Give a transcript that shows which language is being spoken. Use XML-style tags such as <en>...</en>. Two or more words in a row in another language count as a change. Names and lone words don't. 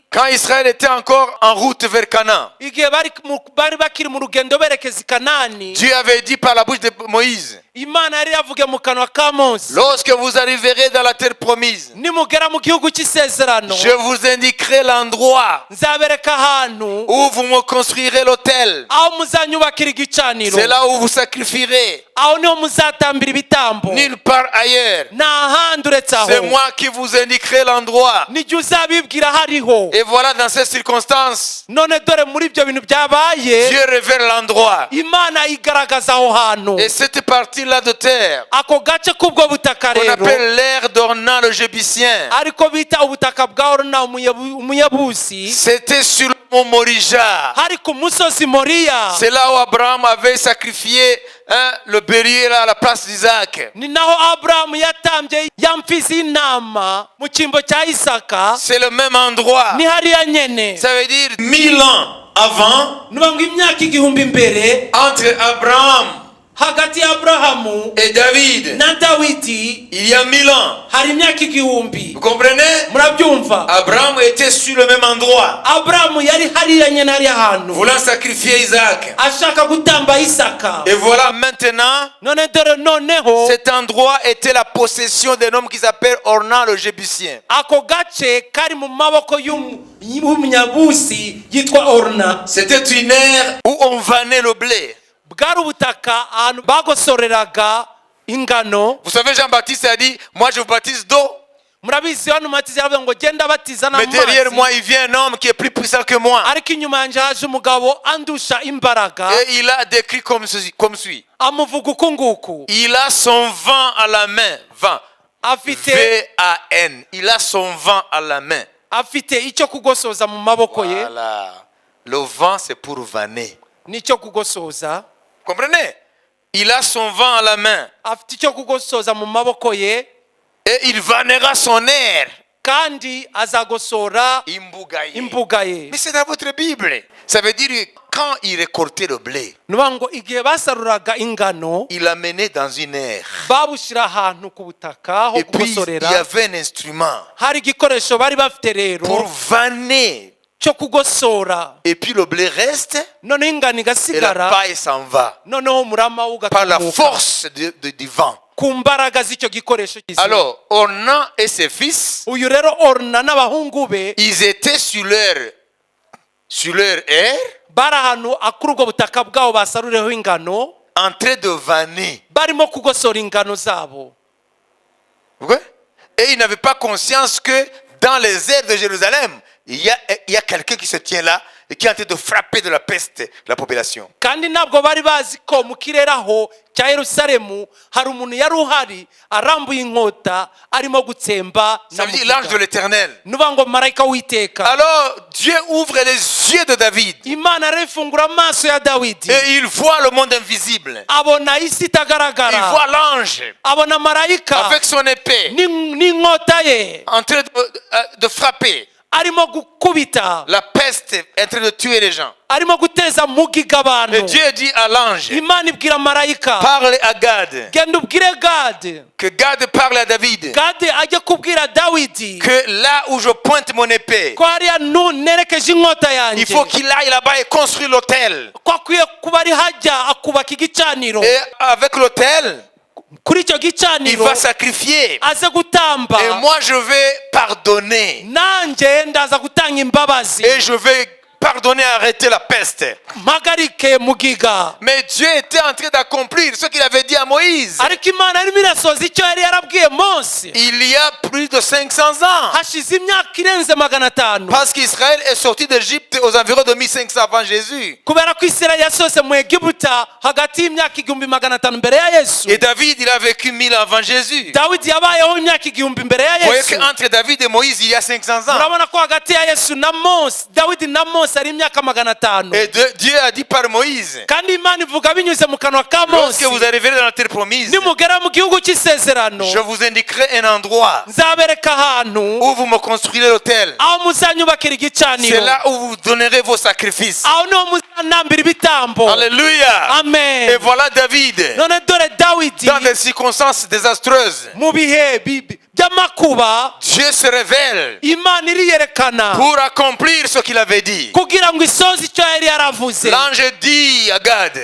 <fr>quand Israël était encore en route vers Canaan,</fr> <rw>igihe bari bakiri mu rugendo berekeza i Kanani,</rw> <fr>Dieu avait dit par la bouche de Moïse,</fr> <rw>Imana yari yavuge mu kanwa ka Mose,</rw> <fr>lorsque vous arriverez dans la terre promise,</fr> <rw>nimugera mu gihugu cy'isezerano,</rw> <fr>je vous indiquerai l'endroit</fr> <rw>nzabereka ahantu</rw> <fr>où vous me construirez l'autel.</fr> <rw>aho muzanyubakira igicaniro,</rw> <fr>C'est là où vous sacrifierez,</fr> <rw>aho niho muzatambira ibitambo,</rw> <fr>nulle part ailleurs.</fr> <rw>nta handi uretse</rw> <fr>C'est</fr> <rw>aho.</rw> <fr>moi qui vous indiquerai l'endroit.</fr> <rw>Nijye uzabibwira hariho.</rw> <fr>Et voilà, dans ces circonstances,</fr> <rw>None dore muri ibyo bintu byabaye,</rw> <fr>Dieu révèle l'endroit.</fr> <rw>Imana igaragaza aho hantu.</rw> <fr>Et cette partie-là de terre,</fr> <rw>Ako gace k'ubwo butaka</rw> <fr>qu'on</fr> <rw>rero,</rw> <fr>appelle l'aire d'Ornan le Jébusien,</fr> <rw>ariko bita ubutaka bwa Oruna Umuyebusi,</rw> <fr>c'était sur le mont Morija.</fr> <rw>hari ku musozi Moriya.</rw> <fr>C'est là où Abraham avait sacrifié le bélier là, à la place d'Isaac.</fr> <rw>Ni naho Aburahamu yatambye ya mfizi y'intama mu cyimbo cya Isaka.</rw> <fr>C'est le même endroit.</fr> <rw>Ni hariya nyene.</rw> <fr>Ça veut dire 1000 ans avant,</fr> <rw>Nuvuga ngo imyaka igihumbi mbere,</rw> <fr>entre Abraham</fr> <rw>hagati ya Aburahamu</rw> <fr>et David,</fr> <rw>na Dawidi</rw> <fr>il y a 1000 ans.</fr> <rw>hari imyaka igihumbi.</rw> <fr>Vous comprenez?</fr> <rw>Murabyumva?</rw> <fr>Abraham était sur le même endroit,</fr> <rw>Aburahamu yari hariya nyene hariya hantu,</rw> <fr>voulant sacrifier Isaac.</fr> <rw>ashaka gutamba Isaka.</rw> <fr>Et voilà maintenant,</fr> <rw>None dore noneho</rw> <fr>cet endroit était la possession d'un homme qui s'appelle Ornan le Jébusien.</fr> <rw>ako gace kari mu maboko y'umunyabusi yitwa Oruna.</rw> <fr>C'était une aire où on vannait le blé.</fr> <rw>Bwari ubutaka ahantu bagosoreraga ingano.</rw> <fr>Vous savez, Jean-Baptiste a dit, moi je vous baptise d'eau,</fr> <rw>Murabizi hano Matizi yaravuze ngo genda batiza</rw> <fr>mais derrière</fr> <rw>n'amazi,</rw> <fr>moi il vient un homme qui est plus puissant que moi.</fr> <rw>ariko inyuma yanjye haje umugabo andusha imbaraga.</rw> <fr>Et il a décrit comme suit.</fr> <rw>Amuvuga uku nguku,</rw> <fr>Il a son vent à la main. Vent.</fr> <rw>afite</rw> <fr>V-A-N. Il a son vent à la main.</fr> <rw>afite icyo kugosoza mu maboko ye.</rw> <fr>Voilà. Le vent, c'est pour vanner.</fr> <rw>Nicyo kugosoza.</rw> <fr>Comprenez? Il a son vent à la main.</fr> <rw>Afite icyo kugosoza mu maboko ye.</rw> <fr>Et il vannera son air.</fr> <rw>kandi azagosora imbuga ye. imbuga ye.</rw> <fr>Mais c'est dans votre Bible. Ça veut dire quand il récoltait le blé,</fr> <rw>nuvuga ngo igihe basaruraga ingano</rw> <fr>il l'amenait dans une aire.</fr> <rw>babushyira ahantu ku butaka ho</rw> <fr>Et puis il y</fr> <rw>kugosorera.</rw> <fr>avait un instrument</fr> <rw>hari igikoresho bari bafite rero</rw> <fr>pour vanner.</fr> <rw>cyo kugosora,</rw> <fr>Et puis le blé reste</fr> <rw>noneho ingano</rw> <fr>et la</fr> <rw>igasigara,</rw> <fr>paille s'en va</fr> <rw>noneho umurama</rw> <fr>par la</fr> <rw>ugatumuka</rw> <fr>force du vent.</fr> <rw>ku mbaraga z'icyo gikoresho cy'isi.</rw> <fr>Alors, Ornan et ses fils,</fr> <rw>uyu rero oruna n'abahungu be</rw> <fr>ils étaient sur leur aire</fr> <rw>bari ahantu kuri ubwo butaka bwabo basarurireho ingano,</rw> <fr>en train de vanner.</fr> <rw>barimo kugosora ingano zabo.</rw> <fr>Vous voyez? Et ils n'avaient pas conscience que dans les airs de Jérusalem, il y a quelqu'un qui se tient là et qui est en train de frapper de la peste la population.</fr> <rw>kandi ntabwo bari bazi ko mu kirere aho cya Yerusalemu hari umuntu yari uhari arambuye inkota arimo gutsemba</rw> <fr>Ça veut dire l'ange de l'Éternel.</fr> <rw>nuvuga ngo marayika w'Uwiteka.</rw> <fr>Alors, Dieu ouvre les yeux de David</fr> <rw>Imana rero ifungura amaso ya Dawidi,</rw> <fr>et il voit le monde invisible.</fr> <rw>abona isi</rw> <fr>Il</fr> <rw>itagaragara,</rw> <fr>voit l'ange</fr> <rw>abona marayika</rw> <fr>avec son épée</fr> <rw>n'inkota ye</rw> <fr>en train de frapper.</fr> <rw>arimo gukubita,</rw> <fr>La peste est en train de tuer les gens.</fr> <rw>arimo guteza mugiga</rw> <fr>Et</fr> <rw>abantu.</rw> <fr>Dieu dit à l'ange,</fr> <rw>Imana ibwira marayika,</rw> <fr>parle à Gad,</fr> <rw>genda ubwire Gadi,</rw> <fr>que Gad parle à David,</fr> <rw>Gadi ajye kubwira Dawidi</rw> <fr>que là où je pointe mon épée,</fr> <rw>ko hariya nerekeje inkota</rw> <fr>il</fr> <rw>yanjye</rw> <fr>faut qu'il aille là-bas et construire l'autel.</fr> <rw>ko akwiye kuba ari hajya akubaka igicaniro,</rw> <fr>Et avec l'autel,</fr> <rw>kuri icyo</rw> <fr>il</fr> <rw>gicaniro</rw> <fr>va sacrifier.</fr> <rw>aze gutamba,</rw> <fr>Et moi, je vais pardonner.</fr> <rw>nanjye ndaza gutanga imbabazi</rw> <fr>Et je vais pardonner et arrêter la peste.</fr> <rw>mpagarike mugiga.</rw> <fr>Mais Dieu était en train d'accomplir ce qu'il avait dit à Moïse.</fr> <rw>ariko Imana irimo irasoza icyo yari yarabwiye Mose</rw> <fr>Il y a plus de 500 ans.</fr> <rw>hashize imyaka irenze 500,</rw> <fr>Parce qu'Israël est sorti d'Égypte aux environs de 1500 avant Jésus.</fr> <rw>kubera ko Isirayeli yasohotse mu Egiputa hagati y'imyaka 500 mbere ya Yesu.</rw> <fr>Et David, il a vécu 1000 avant Jésus.</fr> <rw>Dawidi yabayeho imyaka 1000 mbere ya</rw> <fr>Vous voyez</fr> <rw>Yesu.</rw> <fr>qu'entre David et Moïse, il y a 500 ans.</fr> <rw>Murabona ko hagati ya Yesu na Mose, Dawidi na Mose ari imyaka 500.</rw> <fr>Et Dieu a dit par Moïse,</fr> <rw>kandi Imana ivuga binyuze mu kanwa ka</rw> <fr>lorsque</fr> <rw>Mose,</rw> <fr>vous arriverez dans la terre promise,</fr> <rw>nimugera mu gihugu cy'isezerano</rw> <fr>je vous indiquerai un endroit</fr> <rw>nzabereka ahantu</rw> <fr>où vous me construirez l'autel.</fr> <rw>aho muzanyubakira</rw> <fr>C'est</fr> <rw>igicaniro,</rw> <fr>là où vous donnerez vos sacrifices.</fr> <rw>aho niho muzanambira ibitambo.</rw> <fr>Alléluia.</fr> <rw>Amen.</rw> <fr>Et voilà David,</fr> <rw>none dore Dawidi</rw> <fr>dans des circonstances désastreuses,</fr> <rw>mu bihe by'amakuba,</rw> <fr>Dieu se révèle</fr> <rw>Imana iriyerekana</rw> <fr>pour accomplir ce qu'il avait dit.</fr> <rw>kugira ngo isoze icyo yari yaravuze.</rw> <fr>L'ange dit à Gad,</fr>